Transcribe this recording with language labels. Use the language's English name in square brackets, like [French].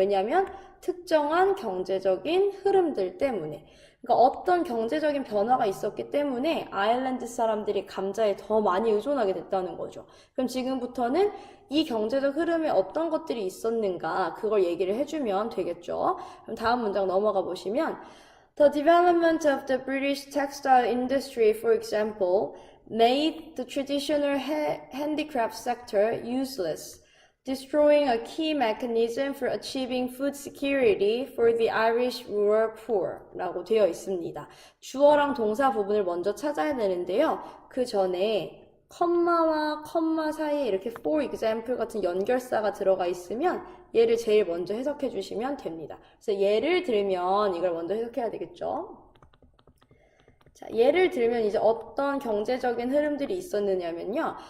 [Korean] 왜냐하면 특정한 경제적인 흐름들 때문에. 그러니까 어떤 경제적인 변화가 있었기 때문에 아일랜드 사람들이 감자에 더 많이 의존하게 됐다는 거죠. 그럼 지금부터는 이 경제적 흐름에 어떤 것들이 있었는가 그걸 얘기를 해주면 되겠죠. 그럼 다음 문장 넘어가 보시면 [English] The development of the British textile industry, for example, made the traditional handicraft sector useless, destroying a key mechanism for achieving food security for the Irish rural poor [Korean] 라고 되어 있습니다. 주어랑 동사 부분을 먼저 찾아야 되는데요. 그 전에 컴마와 컴마 사이에 이렇게 [English] for example [Korean] 같은 연결사가 들어가 있으면 얘를 제일 먼저 해석해 주시면 됩니다. 그래서 예를 들면 이걸 먼저 해석해야 되겠죠. 자, 예를 들면 이제 어떤 경제적인 흐름들이 있었느냐면요.